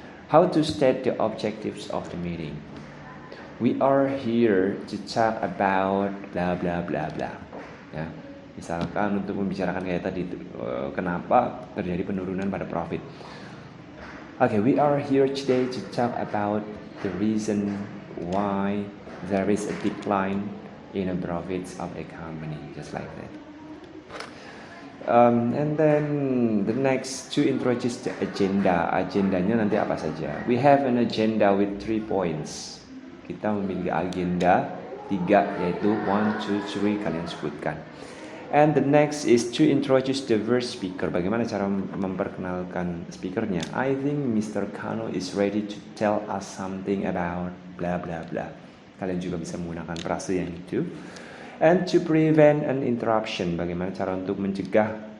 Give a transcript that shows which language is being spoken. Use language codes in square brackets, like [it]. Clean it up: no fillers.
[en] How to state the objectives of the meeting? We are here to talk about bla bla bla bla. [id] Ya, misalkan untuk membicarakan kayak tadi kenapa terjadi penurunan pada profit. [en] Okay, we are here today to talk about the reason why there is a decline in the profits of a company, just like that. And then the next to introduce the agenda. Agendanya nanti apa saja? We have an agenda with 3 points. [id] Kita memiliki agenda 3, yaitu 1, 2, 3 kalian sebutkan. [en] And the next is to introduce the first speaker. [id] Bagaimana cara memperkenalkan speakernya? [en] I think Mr. Kano is ready to tell us something about bla bla bla. [id] Kalian juga bisa menggunakan frase yang itu. And to prevent an interruption, bagaimana cara untuk mencegah